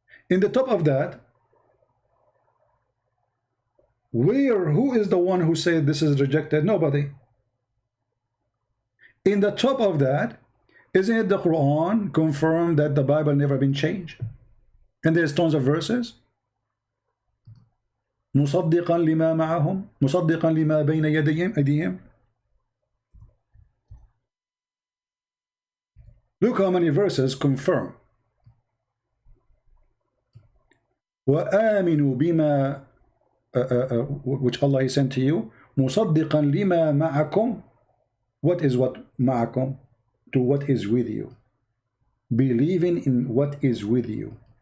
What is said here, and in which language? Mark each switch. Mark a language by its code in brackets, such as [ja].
[en] In the top of that, who is the one who said this is rejected? Nobody. In the top of that, isn't it the Quran confirmed that the Bible never been changed? And there's tons of verses. [ar] مصدقا لما معهم مصدقا لما بين يديهم. [en] Look how many verses confirm. [ar] وآمنوا بما [en] which Allah has sent to you [ar] مصدقا لما معكم. [en] What is what معكم? To what is with you. Believing in what is with you.